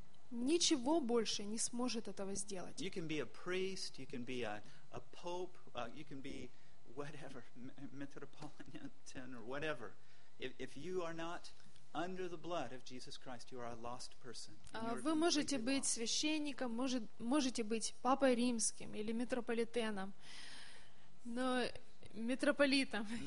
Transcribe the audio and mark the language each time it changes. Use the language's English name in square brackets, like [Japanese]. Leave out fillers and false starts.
[Russian] Ничего больше не сможет этого сделать. [English] You can be a priest, you can be a pope, you can be whatever, metropolitan or whatever. If you are not under the blood of Jesus Christ, you are a lost person. [Russian] Вы можете быть священником, можете быть папой римским или митрополитеном, но митрополитом.